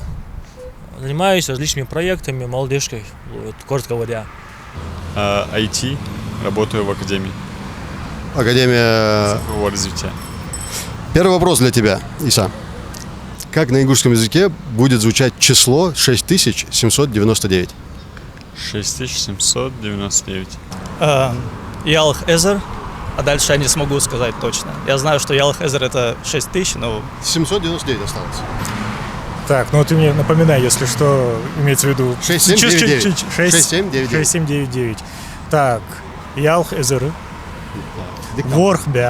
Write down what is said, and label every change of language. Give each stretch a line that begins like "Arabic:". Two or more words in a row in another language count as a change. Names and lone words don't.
Russian: Занимаюсь различными проектами, молодежкой, вот, коротко говоря. IT, работаю в академии Академия... цифрового развития. Первый вопрос для тебя, Иса. Как на ингушском языке будет звучать число 6799? 6799.
Ingush: Ялх Эзер,
Russian: а дальше я не смогу сказать точно. Я знаю, что
Ingush: Ялх Эзер
Russian: это 6000, но... 799 осталось. Так, ну ты мне напоминай, если что, имеется в виду... 6799. 6799. Так,
Ingush: Ялх Эзер, Ворхбя.